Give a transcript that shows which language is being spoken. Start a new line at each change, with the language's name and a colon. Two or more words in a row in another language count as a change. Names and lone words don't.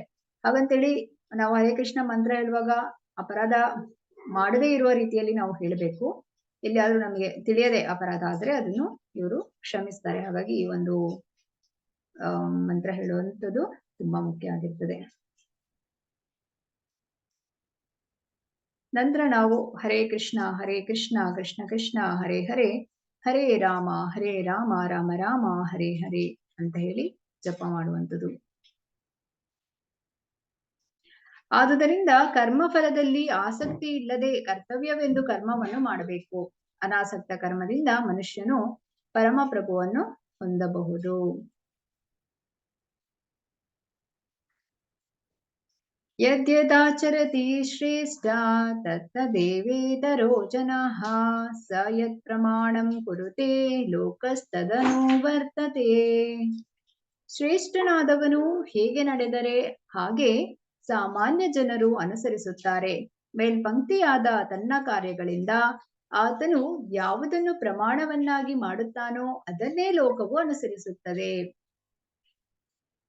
Kannada: ಹಾಗಂತೇಳಿ ನಾವು ಹರೇ ಕೃಷ್ಣ ಮಂತ್ರ ಹೇಳುವಾಗ ಅಪರಾಧ ಮಾಡದೇ ಇರುವ ರೀತಿಯಲ್ಲಿ ನಾವು ಹೇಳಬೇಕು. ಎಲ್ಲಿಯಾದ್ರೂ ನಮಗೆ ತಿಳಿಯದೆ ಅಪರಾಧ ಆದ್ರೆ ಅದನ್ನು ಇವರು ಕ್ಷಮಿಸ್ತಾರೆ. ಹಾಗಾಗಿ ಈ ಒಂದು ಮಂತ್ರ ಹೇಳುವಂಥದ್ದು ತುಂಬಾ ಮುಖ್ಯ ಆಗಿರ್ತದೆ. ನಂತರ ನಾವು ಹರೇ ಕೃಷ್ಣ ಕೃಷ್ಣ ಕೃಷ್ಣ ಹರೇ ಹರೇ, ಹರೇ ರಾಮ ರಾಮ ರಾಮ ಹರೇ ಹರೇ ಅಂತ ಹೇಳಿ ಜಪ ಮಾಡುವಂಥದ್ದು. ಆದುದರಿಂದ ಕರ್ಮಫಲದಲ್ಲಿ ಆಸಕ್ತಿ ಇಲ್ಲದೆ ಕರ್ತವ್ಯವೆಂದು ಕರ್ಮವನ್ನು ಮಾಡಬೇಕು. ಅನಾಸಕ್ತ ಕರ್ಮದಿಂದ ಮನುಷ್ಯನು ಪರಮಪ್ರಭುವನ್ನು ಹೊಂದಬಹುದು.
Sanskrit: ಯದ್ಯದಾಚರತಿ ಶ್ರೇಷ್ಠ ತತ್ತದೇವೇತರೋ ಜನಃ ಸ ಯತ್ ಪ್ರಮಾಣಂ ಕುರುತೆ ಲೋಕಸ್ತದನು ವರ್ತತೆ.
Kannada: ಶ್ರೇಷ್ಠನಾದವನು ಹೇಗೆ ನಡೆದರೆ ಹಾಗೆ ಸಾಮಾನ್ಯ ಜನರು ಅನುಸರಿಸುತ್ತಾರೆ. ಮೇಲ್ಪಂಕ್ತಿಯಾದ ತನ್ನ ಕಾರ್ಯಗಳಿಂದ ಆತನು ಯಾವುದನ್ನು ಪ್ರಮಾಣವನ್ನಾಗಿ ಮಾಡುತ್ತಾನೋ ಅದನ್ನೇ ಲೋಕವು ಅನುಸರಿಸುತ್ತದೆ.